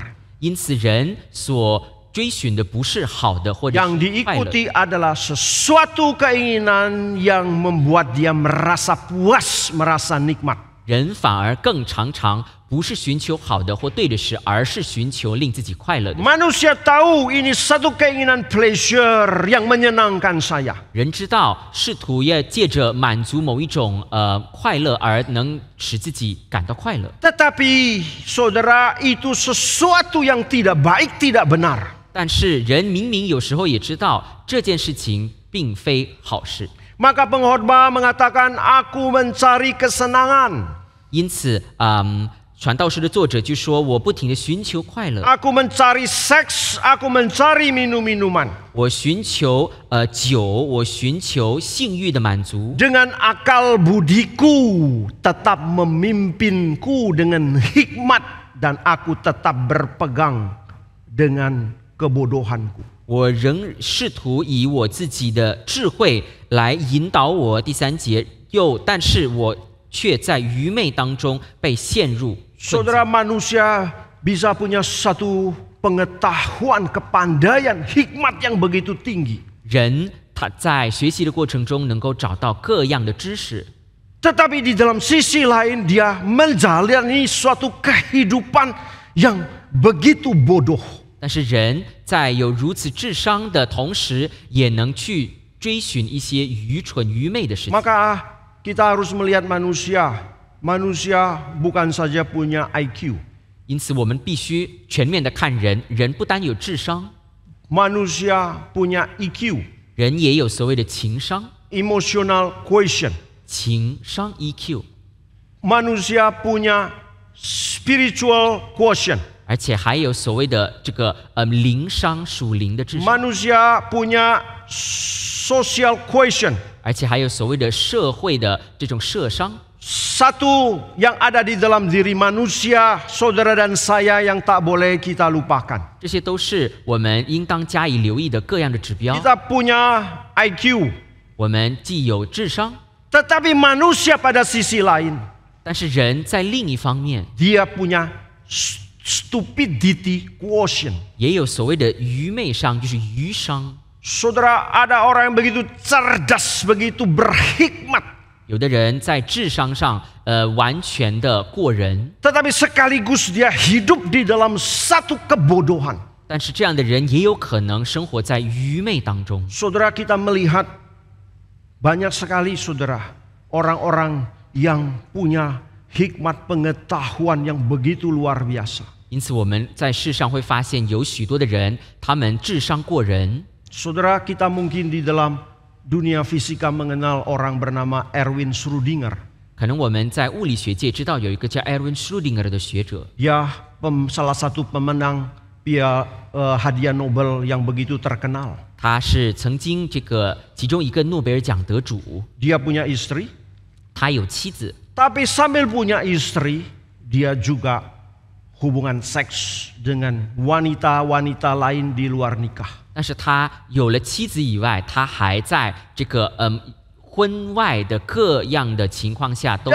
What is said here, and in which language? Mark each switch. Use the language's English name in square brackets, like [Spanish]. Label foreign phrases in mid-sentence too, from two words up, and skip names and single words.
[Chinese] 因此，人所追寻的不是好的或者 [Indonesian] Yang [Chinese] 是快乐， [Indonesian] diikuti adalah sesuatu keinginan yang membuat dia merasa puas, merasa nikmat. [Chinese] 人反而更常常不是寻求好的或对的事，而是寻求令自己快乐的。 [Indonesian] Manusia tahu ini satu keinginan pleasure yang menyenangkan saya. [Chinese] 人知道试图要借着满足某一种快乐而能使自己感到快乐， [Indonesian] Tetapi saudara, itu sesuatu yang tidak baik, tidak benar. [Chinese] 但是人明明有时候也知道这件事情并非好事， [Indonesian] Maka pengkhotbah mengatakan aku mencari kesenangan. [Chinese] 因此传道书的作者就说：“我不停地寻求快乐， [Indonesian] Aku mencari seks, aku mencari minum-minuman. [Chinese] 我寻求酒，我寻求性欲的满足。 [Indonesian] Dengan akal budiku tetap memimpinku dengan hikmat dan aku tetap berpegang dengan kebodohanku. [Chinese] 我仍试图以我自己的智慧来引导我。” 第3节，但是我却在愚昧当中被陷入困境。 [Indonesian] Saudara, manusia bisa punya satu pengetahuan, kepandaian, hikmat yang begitu tinggi. [Chinese] 人他在学习的过程中能够找到各样的知识， [Indonesian] Tetapi di dalam sisi lain dia menjalani suatu kehidupan yang begitu bodoh. [Chinese] 但是人在有如此智商的同时，也能去追寻一些愚蠢愚昧的事情。 [Indonesian] Maka kita harus melihat manusia. Manusia bukan saja punya IQ. [Chinese] 因此，我们必须全面的看人。人不单有智商， [Indonesian] Manusia punya EQ. [Chinese] 人也有所谓的情商。 [English] Emotional quotient. [Chinese] 情商 EQ， [Indonesian] Manusia punya [English] spiritual quotient. [Chinese] 而且还有所谓的这个灵商属灵的智商， [Indonesian] Manusia punya [English] social quotient. [Chinese] 而且还有所谓的社会的这种社商。 [Indonesian] Satu yang ada di dalam diri manusia, saudara dan saya, yang tak boleh kita lupakan. [Chinese] 这些都是我们应当加以留意的各样的指标。 [Indonesian] Kita punya IQ. [Chinese] 我们既有智商， [Indonesian] Tetapi manusia pada sisi lain, [Chinese] 但是人在另一方面 [Indonesian] dia punya [English] stupidity quotient. [Chinese] 也有所谓的愚昧商，就是愚商。 [Indonesian] Saudara, ada orang yang begitu cerdas, begitu berhikmat. [Chinese] 有的人在智商上完全的过人， [Indonesian] Tetapi sekaligus dia hidup di dalam satu kebodohan. [Chinese] 但是这样的人也有可能生活在愚昧当中。 [Indonesian] Saudara, kita melihat banyak sekali saudara orang-orang yang punya hikmat pengetahuan yang begitu luar biasa. [Chinese] 因此我们在世上会发现有许多的人，他们智商过人。 [Indonesian] Saudara, kita mungkin di dalam dunia fisika mengenal orang bernama Erwin Schrödinger. [Chinese] 可能我们在物理学界知道有一个叫 Erwin Schrödinger 的学者， [Indonesian] Dia salah satu pemenang hadiah Nobel yang begitu terkenal. [Chinese] 他是曾经其中一个诺贝尔奖得主， [Indonesian] Dia punya istri, [Chinese] 他有妻子， [Indonesian] tapi sambil punya istri, dia juga hubungan seks dengan wanita-wanita lain di luar nikah. [Chinese] 但是他有了妻子以外，他还在婚外的各样的情况下都有